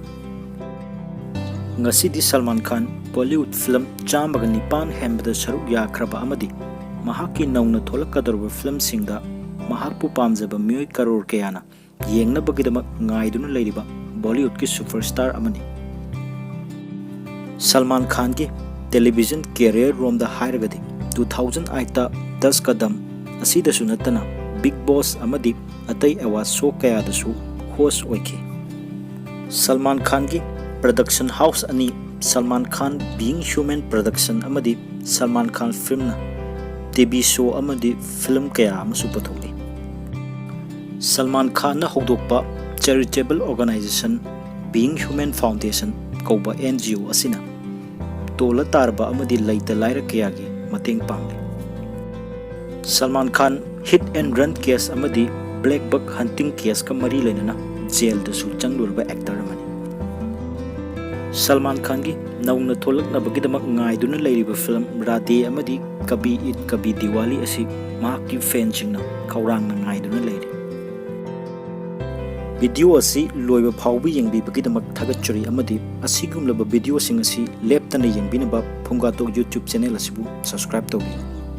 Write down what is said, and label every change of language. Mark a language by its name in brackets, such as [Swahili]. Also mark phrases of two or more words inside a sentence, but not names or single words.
[Manipuri] Ngasidi Salman Khan Bollywood film chambaga nipan hembada saruk yakraba amadi mahaki nauna tholakkadarba film singda mahakpu pamjaba miyoi karor kayana yengnabagidamak ngaiduna leiriba Bollywood ki superstar amani. Salman Khan ki [English] television career [Manipuri] romda hairagadi 2008 ta 10 kadam asida sunatana Big Boss amadi atai [English] award show [Manipuri] kayadasu host oikhi. Salman Khan ki [English] production house [Manipuri] ani Salman Khan Being Human production amadi Salman Khan film na [English] TV show [Manipuri] amadi film kaya amasu patholi. Salman Khan na hogdokpa [English] charitable organization [Manipuri] Being Human Foundation kauba NGO asina tola tarba amadi laita laira kaya gi mateng pangli. Salman Khan [English] hit and run case [Manipuri] amadi [English] black buck hunting case [Manipuri] ka mari lenana jail da su changlurba actor amani. Salman Khan ki नौना थोलक्नबगीदमक ngaiduna leiriba film Radhe amadi Kabhi Eid Kabhi Diwali asi mahakki fansingna kaurangna ngaiduna leiri. Video asi loiba phawbi yengbibagidamak thagatchari amadi asigumlaba video sing asi leptana yengbinaba Phumgatok YouTube channel asibu subscribe tawbi.